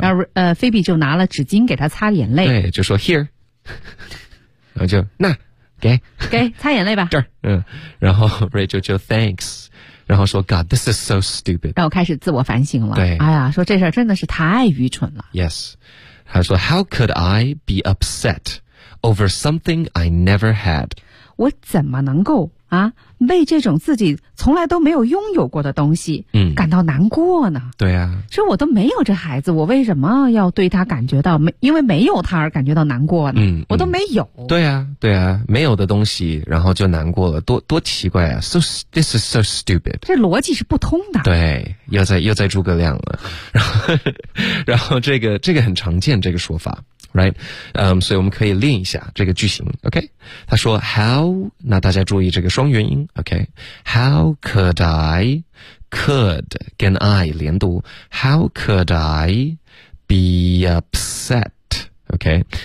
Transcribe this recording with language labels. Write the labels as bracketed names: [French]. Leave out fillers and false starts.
[Chinese] 然后菲比就拿了纸巾给他擦眼泪，对，就说 here， 然后就那给擦眼泪吧。这儿，然后 Rachel 就 thanks。然后说 [English] God, this is so stupid. [Chinese] 然后开始自我反省了。对。哎呀，说这事儿真的是太愚蠢了。 [English] Yes. [Chinese] 他说 [English] How could I be upset over something I never had? [Chinese] 我怎么能够啊为这种自己从来都没有拥有过的东西感到难过呢？对啊。说我都没有这孩子，我为什么要对他感觉到因为没有他而感觉到难过呢？我都没有。对啊对啊，没有的东西然后就难过了，多奇怪啊。 [English] So, this is so stupid. [Chinese] 这逻辑是不通的。对，又在诸葛亮了。然后这个很常见这个说法。 [English] Right? [Chinese] 所以我们可以练一下这个句型 ,OK? 他说 how, 那大家注意这个双元音 ,OK? [English] How could I, could, 跟 I 连读 ,how could I be upset, OK?